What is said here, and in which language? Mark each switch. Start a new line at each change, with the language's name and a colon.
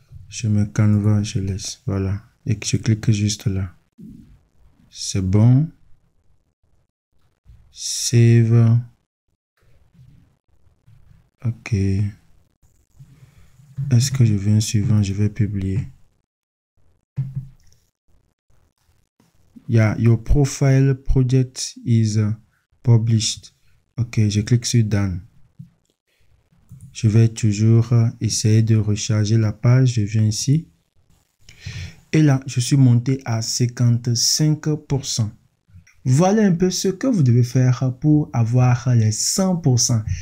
French: Je laisse. Voilà. Et je clique juste là. C'est bon.
English: Save. Ok.
French: Est-ce que je viens suivant? Je vais publier.
English: Yeah, your profile project is published.
French: Ok, je clique sur Done. Je vais toujours essayer de recharger la page. Je viens ici. Et là, je suis monté à 55%. Voilà un peu ce que vous devez faire pour avoir les 100%.